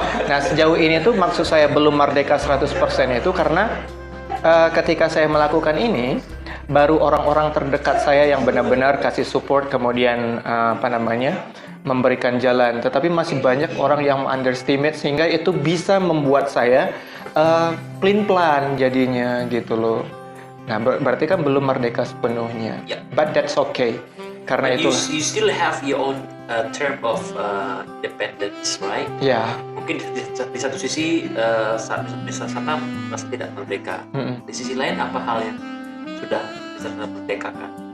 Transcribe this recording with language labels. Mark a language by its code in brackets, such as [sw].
[id] Nah sejauh ini tuh maksud saya belum merdeka 100% itu karena ketika saya melakukan ini baru orang-orang terdekat saya yang benar-benar kasih support, kemudian memberikan jalan. Tetapi masih banyak orang yang underestimate sehingga itu bisa membuat saya pelin-pelan jadinya gitu loh. Nah, berarti kan belum merdeka sepenuhnya. [en] Yeah. But that's okay. [id] Karena [en] You [id] itulah. [en] still have your own term of independence, right? [id] Ya. Mungkin di satu sisi bisa sama merasa tidak merdeka. Di sisi lain apa hal yang sudah bisa merdekakan?